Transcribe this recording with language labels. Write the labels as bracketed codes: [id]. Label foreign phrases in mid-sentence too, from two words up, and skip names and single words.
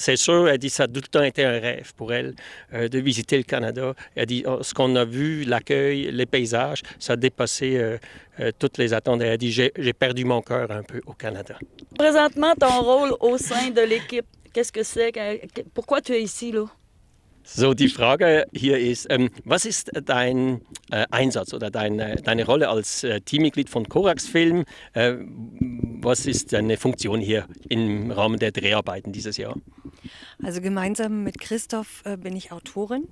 [fr] C'est sûr, elle dit que ça a tout le temps été un rêve pour elle de visiter le Canada. Elle dit ce qu'on a vu, l'accueil, les paysages, ça a dépassé toutes les attentes. Elle a dit j'ai perdu mon cœur un peu au Canada. Présentement, ton rôle au sein de l'équipe, qu'est-ce que c'est? Pourquoi tu es ici, là? [de] So, die Frage hier ist, was ist dein Einsatz oder deine Rolle als Teammitglied von Corax Film? Was ist deine Funktion hier im Rahmen der Dreharbeiten dieses Jahr? Also gemeinsam mit Christoph bin ich Autorin.